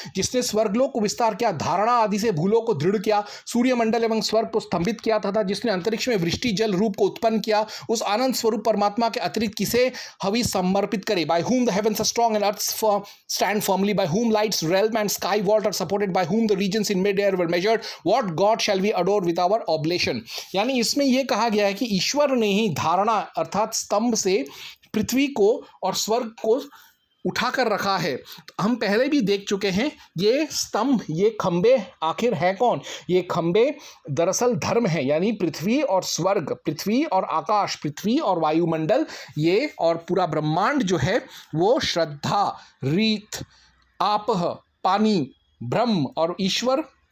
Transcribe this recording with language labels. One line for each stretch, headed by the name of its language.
Hindi: जिसने स्वर्गलोक को विस्तार किया, धारणा आदि से भूलों को दृढ़ किया, सूर्यमंडल एवं स्वर्ग को स्तंभित किया तथा जिसने अंतरिक्ष में वृष्टि जल रूप को उत्पन्न किया, उस आनंद स्वरूप परमात्मा के अतिरिक्त किसे हवि समर्पित करे।
English: By whom the heavens are strong and earth stand firmly, by whom lights realm and sky vault are supported, by whom the regions in mid-air were measured, what God shall we adore with our oblation।
Hindi: यानी इसमें यह कहा गया है कि ईश्वर ने ही धारणा अर्थात स्तंभ से पृथ्वी को और स्वर्ग को उठाकर रखा है। हम पहले भी देख चुके हैं ये स्तंभ, ये खंबे आखिर है कौन? ये खंबे दरअसल धर्म है, यानी पृथ्वी और स्वर्ग, पृथ्वी और आकाश, पृथ्वी और वायुमंडल, ये और पूरा ब्रह्मांड जो है वो श्रद्धा, रीत, आपह, पानी, ब्रह्म और ईश्वर